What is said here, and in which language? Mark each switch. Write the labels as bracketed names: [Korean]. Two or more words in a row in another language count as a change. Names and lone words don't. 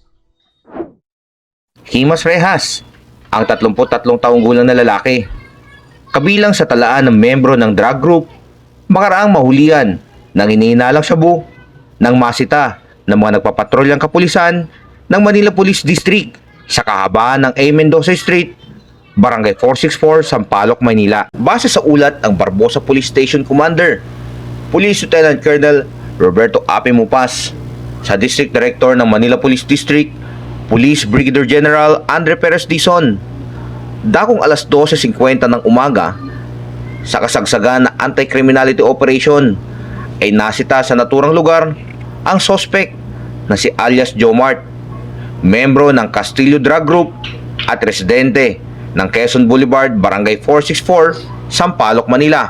[Filipino] Himas Rehas, ang 33 taong gulang na lalaki, kabilang sa talaan ng membro ng drug group, makaraang mahulihan ng hinihinalang shabu ng masita ng mga nagpapatrolyang kapulisan ng Manila Police District sa kahabaan ng A. Mendoza Street, Barangay 464, Sampaloc, Maynila. Base sa ulat ng Barbosa Police Station Commander, Police Lieutenant Colonel Roberto Ape Mupas, sa District Director ng Manila Police District, Police Brigadier General Andre Perez Dizon, dakong alas 12:50 ng umaga, sa kasagsagan na [English] anti-criminality operation, [Filipino] ay nasita sa naturang lugar ang suspect na si alias Jomart, membro ng Castillo Drug Group at residente ng Quezon Boulevard, Barangay 464, Sampaloc, Manila.